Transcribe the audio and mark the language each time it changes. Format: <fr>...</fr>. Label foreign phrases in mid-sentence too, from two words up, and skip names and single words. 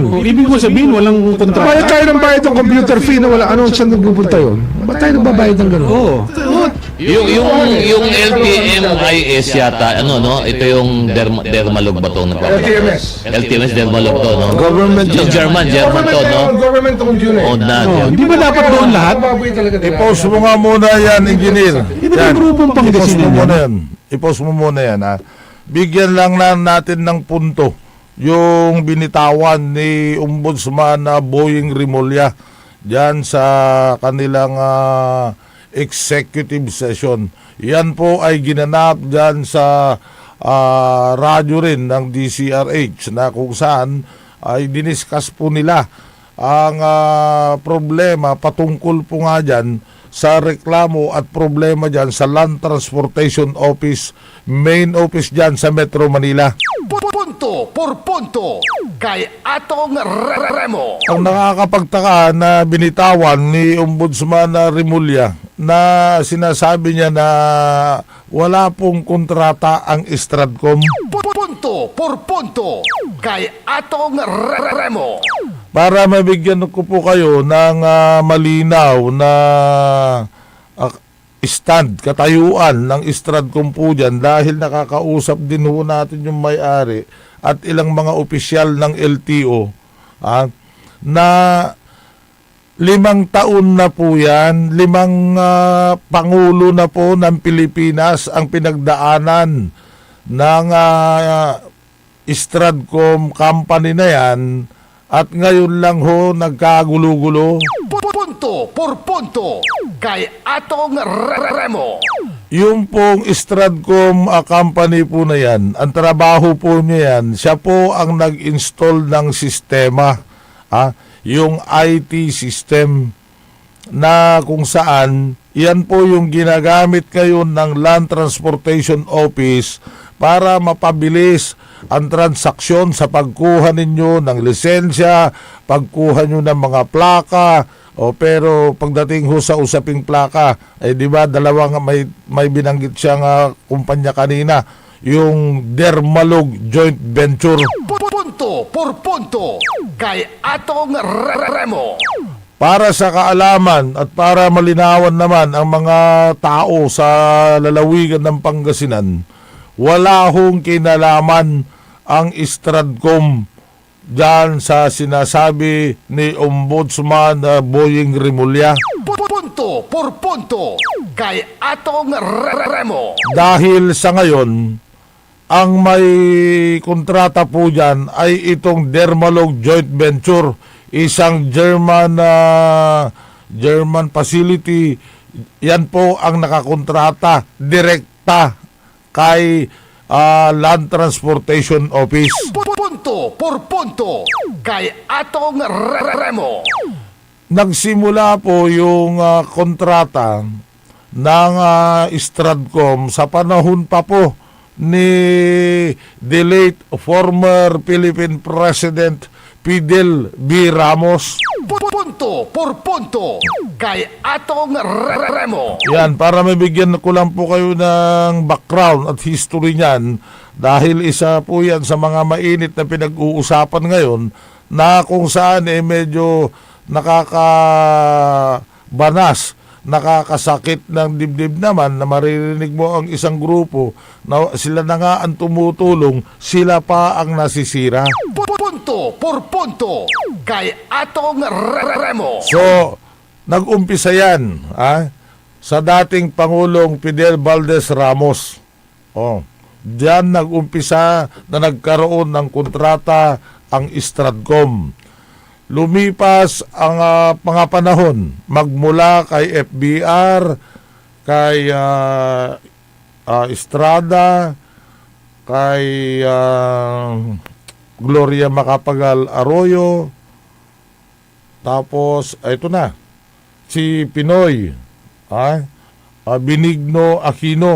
<tl>O, ibig mo sabihin, walang Bayad kontrata? tayo ng bayad ng</tl> <en>computer fee</en> <tl>na wala, ano, saan nagpupunta yun? Ba't tayo nagbabayad ng gano'n? Oo. Yung LTMIS yata, ano, no? Ito yung Dermalog ba to? LTMS. LTMS Dermalog to, no? Government Yung German to, no?</tl> <en>Government owned</en> <tl>yun eh. O na, Oh, hindi ba dapat doon lahat? Baboy talaga nila. I-post mo nga muna yan, engineer. Iba yung grupong I-post mo Pangasinan muna yan. yan. I-post mo muna yan, ha. Bigyan lang natin ng punto yung binitawan ni Ombudsman na Boying Rimulya diyan sa kanilang</tl> <en>executive session.</en> <tl>Yan po ay ginanap diyan sa radyo rin ng DCRH na kung saan ay diniscuss po nila ang problema patungkol po nga dyan sa reklamo at problema dyan sa Land Transportation Office,</tl> <en>main office</en> <tl>dyan sa Metro Manila. Punto por punto kay Atong Remo. Ang nakakapagtaka na binitawan ni Ombudsman Rimulya na sinasabi niya na wala pong kontrata ang Stratcom. Punto por punto kay Atong Remo. Para mabigyan ko po kayo ng malinaw na stand, katayuan ng Stratcom po dyan dahil nakakausap din ho natin yung may-ari at ilang mga opisyal ng LTO na 5 taon na po yan, 5 pangulo na po ng Pilipinas ang pinagdaanan ng Stratcom company na yan at ngayon lang ho nagkagulo-gulo. Punto por punto kay Atong Remo. Yung pong Stratcom company po na yan, ang trabaho po niya yan, siya po ang nag-install ng sistema, yung</tl> <en>IT system</en> <tl>na kung saan yan po yung ginagamit ngayon ng Land Transportation Office para mapabilis ang transaksyon sa pagkuha ninyo ng lisensya, pagkuha nyo ng mga plaka, pero pagdating ho sa usaping plaka, di ba dalawang may binanggit siyang kumpanya kanina, yung Dermalog Joint Venture. Punto por punto kay Atong Remo. Para sa kaalaman at para malinawan naman ang mga tao sa lalawigan ng Pangasinan, wala hong kinalaman ang Stratcom dyan sa sinasabi ni Ombudsman Boying Rimulya. Punto por punto kay Atong Remo. Dahil sa ngayon, ang may kontrata po dyan ay itong Dermalog Joint Venture, isang</tl> <en>German facility.</en> <tl>Yan po ang nakakontrata direkta kay Land Transportation Office. Punto por punto kay Atong Remo. Nagsimula po yung kontrata ng Stratcom sa panahon pa po ni</tl> <en>the late former Philippine President</en> <tl>Fidel B. Ramos. Punto por punto kay Atong Remo. Yan, para mabigyan ko lang po kayo ng background at history niyan dahil isa po yan sa mga mainit na pinag-uusapan ngayon na kung saan medyo nakakabanas, nakakasakit ng dibdib naman na maririnig mo ang isang grupo na sila na nga ang tumutulong, sila pa ang nasisira. Punto por punto kay Atong Remo. So, nag-umpisa yan sa dating Pangulong Fidel Valdez Ramos. Diyan nag-umpisa na nagkaroon ng kontrata ang Stratcom. Lumipas ang mga panahon magmula kay FBR, kay Estrada, kay Gloria Macapagal Arroyo, tapos ito na si Pinoy, Benigno Aquino.</tl>